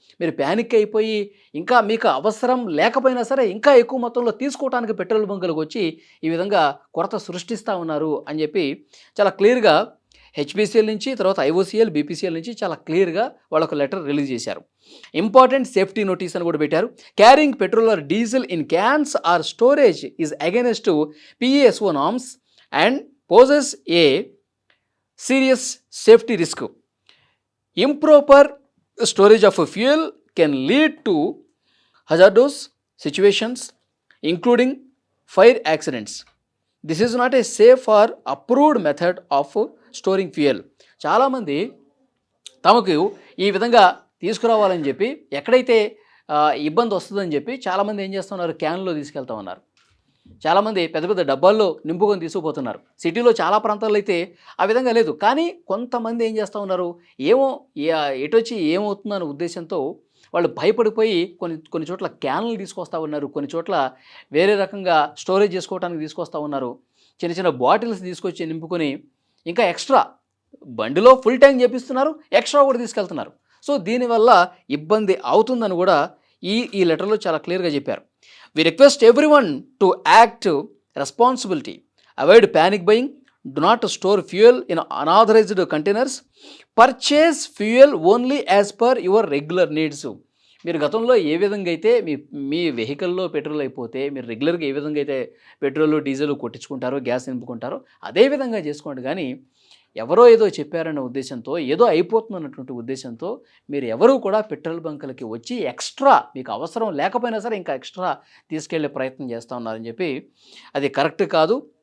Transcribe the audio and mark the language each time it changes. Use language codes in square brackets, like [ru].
[te] మీరు ప్యానిక్ అయిపోయి ఇంకా మీకు అవసరం లేకపోయినా సరే ఇంకా ఎక్కువ మొత్తంలో తీసుకోవడానికి పెట్రోల్ బంకులకు వచ్చి ఈ విధంగా కొరత సృష్టిస్తూ ఉన్నారు అని చెప్పి చాలా క్లియర్గా హెచ్పిసిఎల్ నుంచి, తర్వాత ఐఓసిఎల్, బీపీసీఎల్ నుంచి చాలా క్లియర్గా వాళ్ళకు లెటర్ రిలీజ్ చేశారు. [en] important safety notice [te] అని కూడా పెట్టారు. [en] Carrying petrol or diesel in cans or storage is against PSO norms and poses a serious safety risk. Improper storage of fuel can lead to hazardous situations including fire accidents. This is not a safe or approved method of storing fuel. [te] చాలామంది తమకు ఈ విధంగా తీసుకురావాలని చెప్పి ఎక్కడైతే ఇబ్బంది వస్తుందని చెప్పి చాలామంది ఏం చేస్తున్నారు, క్యాన్లో తీసుకెళ్తా ఉన్నారు. చాలామంది పెద్ద పెద్ద డబ్బాల్లో నింపుకొని తీసుకుపోతున్నారు. సిటీలో చాలా ప్రాంతాల్లో అయితే ఆ విధంగా లేదు. కానీ కొంతమంది ఏం చేస్తూ ఉన్నారు, ఏమో ఎటొచ్చి ఏమవుతుందన్న ఉద్దేశంతో వాళ్ళు భయపడిపోయి కొన్ని చోట్ల క్యాన్లు తీసుకొస్తూ ఉన్నారు, కొన్ని చోట్ల వేరే రకంగా స్టోరేజ్ చేసుకోవడానికి తీసుకొస్తూ ఉన్నారు. చిన్న చిన్న బాటిల్స్ తీసుకొచ్చి నింపుకొని ఇంకా ఎక్స్ట్రా బండిలో ఫుల్ ట్యాంక్ చేపిస్తున్నారు, ఎక్స్ట్రా కూడా తీసుకెళ్తున్నారు. సో దీనివల్ల ఇబ్బంది అవుతుందని కూడా ఈ లెటర్లో చాలా క్లియర్గా చెప్పారు. [en] We request everyone to act responsibility, avoid panic buying, do not store fuel in unauthorized containers, purchase fuel only as per your regular needs. [te] మీరు గతంలో ఏ విధంగా అయితే మీ వెహికల్లో పెట్రోల్ అయిపోతే మీరు రెగ్యులర్గా ఏ విధంగా అయితే పెట్రోల్ డీజిల్ కొట్టించుకుంటారో, గ్యాస్ నింపుకుంటారో అదే విధంగా చేసుకోండి. కానీ ఎవరో ఏదో చెప్పారన్న ఉద్దేశంతో, ఏదో అయిపోతుందన్నటువంటి ఉద్దేశంతో మీరు ఎవరూ కూడా పెట్రోల్ బంకులకి వచ్చి ఎక్స్ట్రా మీకు అవసరం లేకపోయినా సరే ఇంకా ఎక్స్ట్రా తీసుకెళ్లే ప్రయత్నం చేస్తూ ఉన్నారని చెప్పి అది కరెక్ట్ కాదు.